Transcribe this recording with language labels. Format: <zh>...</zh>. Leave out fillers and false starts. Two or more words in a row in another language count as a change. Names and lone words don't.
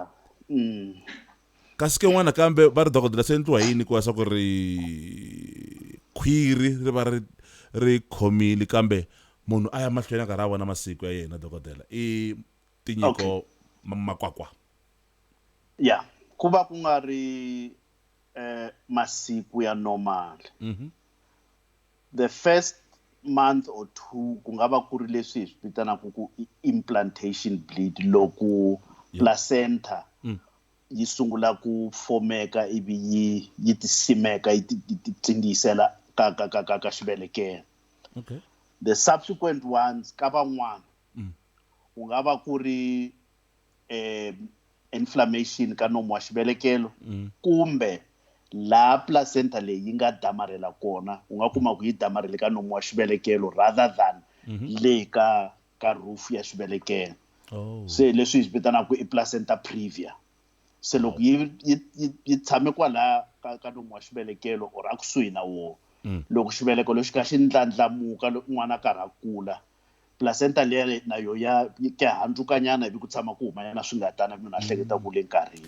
<ts>kasi ke n'wana kambe va ri dokodela swi endliwa yini ku va swa ku ri khwiri ri va ri khomile kambe munhu a ya mahlweni a karhi a vona masiku ya yena dokodela i tinyiko makwakwa ku va ku nga ri masiku ya normal</ts> <en>the first month or two</en> <ts>ku nga va ku ri leswi hi swi vitanaka ku</ts> <en>implantation bleed</en> <ts>loko placenta yi sungula ku formeka ivi yi tisimeka yi tsingisela ka xibelekelo</ts> <en>the subsequent ones</en> <ts>ka van'wana ku nga va ku ri inflammation ka nomu wa xibelekelo kumbe la placenta leyi yi nga damarhela kona u nga kuma ku yi damarhele ka nomu wa xibelekelo</ts> <en>rather than</en> <ts>le ka roof ya xibelekelo se leswi hi swi vitanaka i</ts> <en>placenta previa</en> <ts>se loko yi tshame kwala ka nomu wa xibelekelo or a kusuhi na wona loko xibeleko lexi ka xi ndlandlamuka loko n'wana a karhi a kula placenta leyi na yo ya ke handzukanyana ivi ku tshama ku humanyana swi nga tani munhu a hleketa ku le nkarhini</ts>